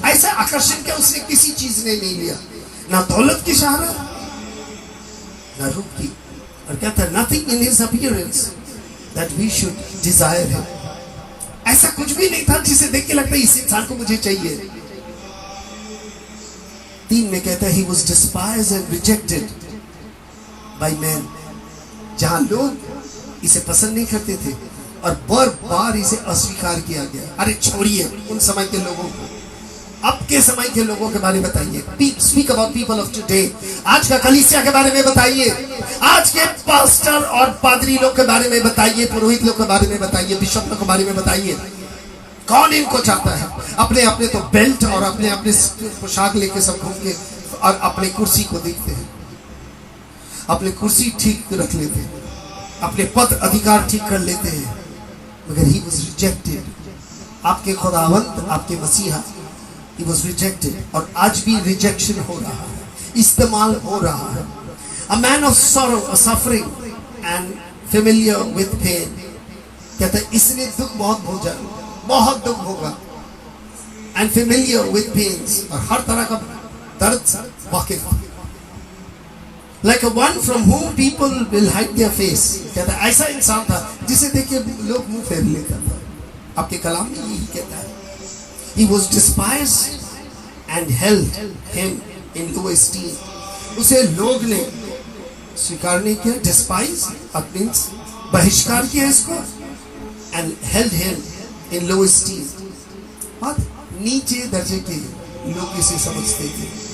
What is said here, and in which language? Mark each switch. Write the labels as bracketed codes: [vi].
[hi] ऐसा आकर्षण क्या उसने किसी चीज ने नहीं लिया, ना दौलत की सहारा, ना रूप की। और कहता है [en] Nothing in his appearance that we should desire him. [hi] ऐसा कुछ भी नहीं था जिसे देख के लगता है इस इंसान को मुझे चाहिए। [en] 3 [hi] में कहता है [en] he was despised and rejected by men। [hi] जहां लोग इसे पसंद नहीं करते थे और बार-बार इसे अस्वीकार किया गया। अरे छोड़िए उन समय के लोगों को, अब के समय के लोगों के बारे में बताइए। [en] Speak about people of today. [hi] आज का कलीसिया के बारे में बताइए, आज के पास्टर और पादरी लोग के बारे में बताइए, पुरोहित लोग के बारे में बताइए, बिशप लोग के बारे में बताइए। कौन इनको चाहता है? अपने अपने तो बेल्ट और अपने अपने पोशाक लेके सब घूम के और अपने कुर्सी को देखते हैं, अपने कुर्सी ठीक रख लेते हैं, अपने पद अधिकार ठीक कर लेते हैं। मगर [en] he was rejected। [hi] आपके खुदावंत, आपके मसीहा, [en] he was rejected। [hi] और आज भी रिजेक्शन हो रहा है, इस्तेमाल हो रहा है। [en] A man of sorrow, suffering and familiar with pain। [hi] कहता है इसने दुख बहुत दुख होगा, [en] and familiar with pains, [hi] और हर तरह का दर्द से वाकिफ। [en] Like a one from whom people will hide their face। [hi] कहता है ऐसा इंसान था जिसे देख के लोग मुंह फेर लेता था। आपके कलाम में यही कहता है [en] he was despised and held him in low esteem। [hi] उसे लोग ने स्वीकार नहीं किया, डिस्पाइज मींस बहिष्कार किया इसको, [en] and held him in low esteem। [hi] बहुत नीचे दर्जे के लोग इसे समझते थे।